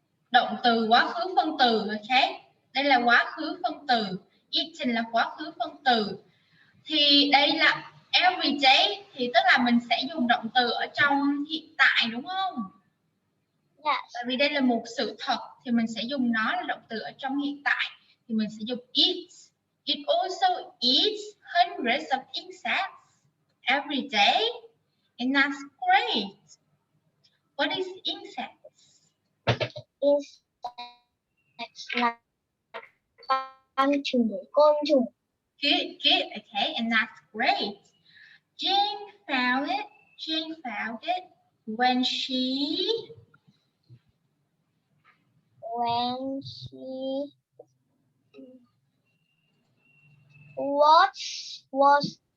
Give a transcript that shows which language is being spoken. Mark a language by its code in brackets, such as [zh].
[vi] Động từ quá khứ phân từ, ok? Đây là quá khứ phân từ, eaten là quá khứ phân từ. Thì đây là [en] every day [vi] thì tức là mình sẽ dùng động từ ở trong hiện tại đúng không? [en] Yes. [vi] Tại vì đây là một sự thật thì mình sẽ dùng nó là động từ ở trong hiện tại thì mình sẽ dùng eats. [en] It also eats hundreds of insects every day and that's great. What is insects? [vi] Insects là con trùng, côn trùng. [en] Good, okay, and that's great. Jane found it when she was